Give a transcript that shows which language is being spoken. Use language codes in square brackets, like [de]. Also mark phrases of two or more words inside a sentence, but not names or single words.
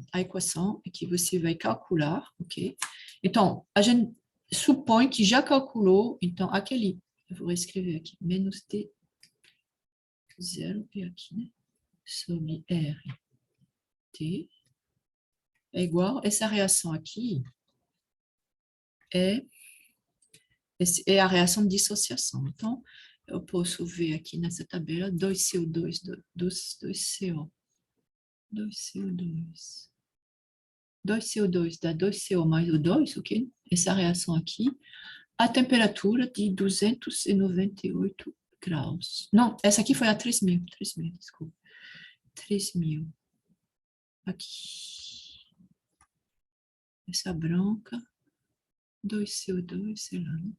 [pt] A equação é que você vai calcular, ok? Então, a gente supõe que já calculou, então, aquele, eu vou escrever aqui, menos T, 0, e aqui, né? Sobre R, T, é igual, essa reação aqui é É a reação de dissociação. Então, eu posso ver aqui nessa tabela 2CO2, 2CO, 2CO2. 2CO2 dá 2CO mais o 2, ok? Essa reação aqui, a temperatura de 298 graus. Não, essa aqui foi a 3.000, desculpa. 3.000. Aqui. Essa branca, 2CO2, sei lá, né?